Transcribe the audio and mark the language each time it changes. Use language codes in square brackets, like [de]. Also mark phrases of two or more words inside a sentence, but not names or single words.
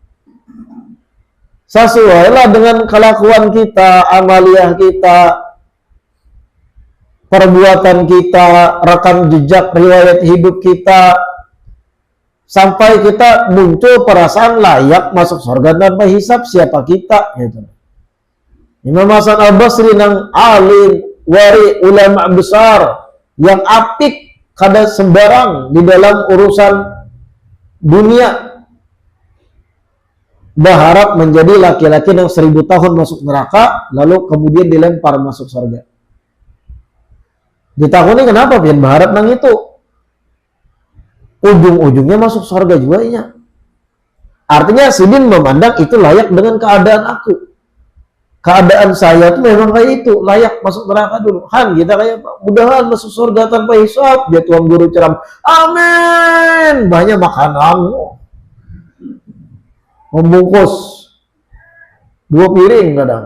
[id] Sesuailah dengan kelakuan kita, amaliyah kita, perbuatan kita, rekam jejak riwayat hidup kita, sampai kita muncul perasaan layak masuk surga tanpa hisab. Siapa kita? Gitu. Imam Hasan Al-Basri nang alim, wari, ulama besar, yang apik kada sembarang di dalam urusan dunia, berharap menjadi laki-laki yang 1000 tahun masuk neraka, lalu kemudian dilempar masuk surga. [bjn] Ditakuni kenapa pian berharap nang itu? [id] Ujung-ujungnya masuk surga juga iya. Artinya Sidin memandang itu layak dengan keadaan aku. Keadaan saya itu memang kayak itu, layak masuk neraka dulu. Kita kayak mudahan masuk surga tanpa hisab. Dia tuan guru ceram, amin. Banyak makanan. Membungkus 2 piring kadang.